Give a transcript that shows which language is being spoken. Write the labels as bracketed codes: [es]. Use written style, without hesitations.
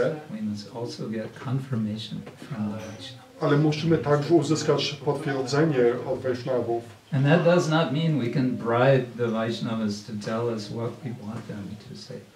[en] we must also get confirmation from the Vaishnava. [pl] ale musimy także uzyskać potwierdzenie od Vaishnavów. [en] And that does not mean we can bribe the Vaishnavas to tell us what we want them to say.